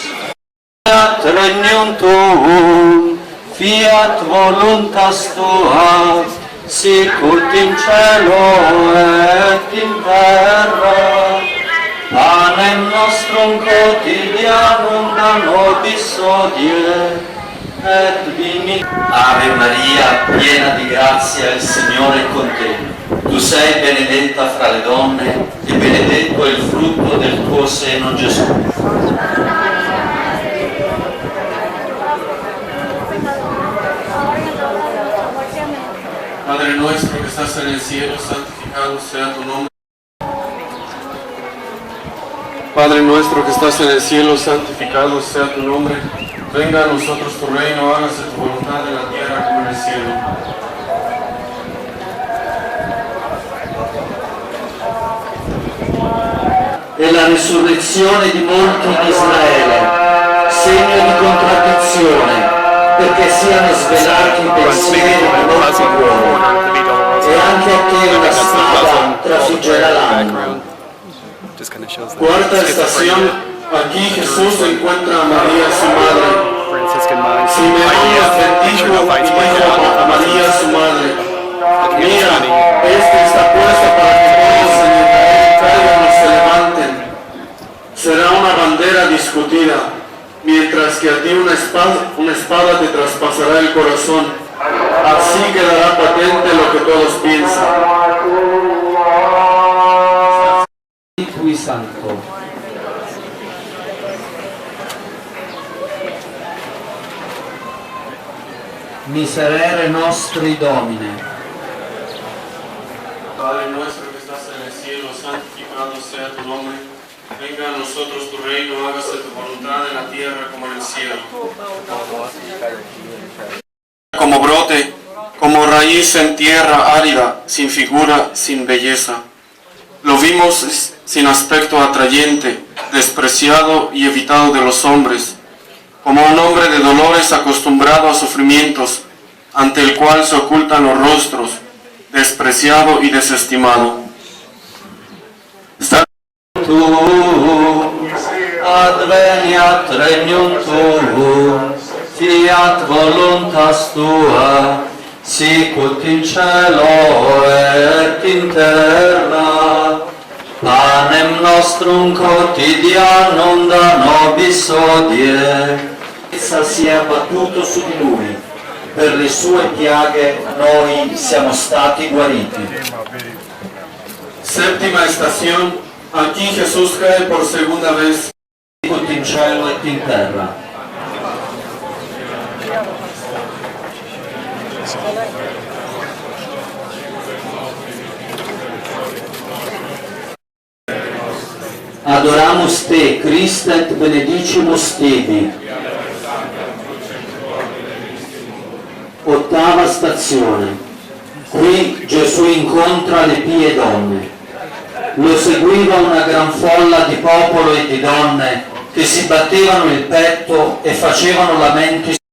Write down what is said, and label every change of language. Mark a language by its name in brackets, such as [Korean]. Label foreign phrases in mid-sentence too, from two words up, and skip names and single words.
[Latin] Fiat regnum tuum, fiat voluntas tua, sicut in cielo et in terra. Panem nostrum quotidianum da nobis hodie, et dimit. [Italian] Ave Maria, piena di grazia, il Signore è con te. Tu sei benedetta fra le donne, e benedetto è il frutto del tuo seno, Gesù. [Spanish] Padre nuestro que estás en el cielo, santificado sea tu nombre. Padre nuestro que estás en el cielo, santificado sea tu nombre. Venga a nosotros tu reino, hágase tu voluntad en la tierra como en el cielo. [Italian] E la risurrezione di molti in Israele, segno di contraddizione, perché siano svelati i pensieri di molti uomini, e anche a te una spada trafiggerà l'anima. [Spanish] Cuarta estación, aquí Jesús encuentra a María su madre. Simeón los bendijo y dijo a María su madre: mira, esta está puesta para que todos en Israel caigan y se levanten. Será una bandera discutida, mientras que a ti una espada te traspasará el corazón. Así quedará patente lo que todos piensan. [Italian] Qui Santo. [Latin] Miserere nostri Domine. [Spanish] Padre nuestro que estás en el cielo, santificado sea tu nombre. Venga a nosotros tu reino, hágase tu voluntad en la tierra como en el cielo. Como brote, como raíz en tierra árida, sin figura, sin belleza. Lo vimos sin aspecto atrayente, despreciado y evitado de los hombres, como un hombre de dolores acostumbrado a sufrimientos, ante el cual se ocultan los rostros, despreciado y desestimado. [Latin] Adveniat regnum tuum, fiat voluntas tua, sicut in cielo et in terra. Panem nostrum quotidianum da nobis hodie. [Italian] Essa si è abbattuto su di lui, per le sue piaghe noi siamo stati guariti. [Spanish] Séptima estación, aquí Jesús cae por segunda vez. [Latin] Sicut in cielo et in terra. Adoramus te, Christe, et benedicimus tebi. [Italian] Ottava stazione. Qui Gesù incontra le pie donne. Lo seguiva una gran folla di popolo e di donne che si battevano il petto e facevano lamenti.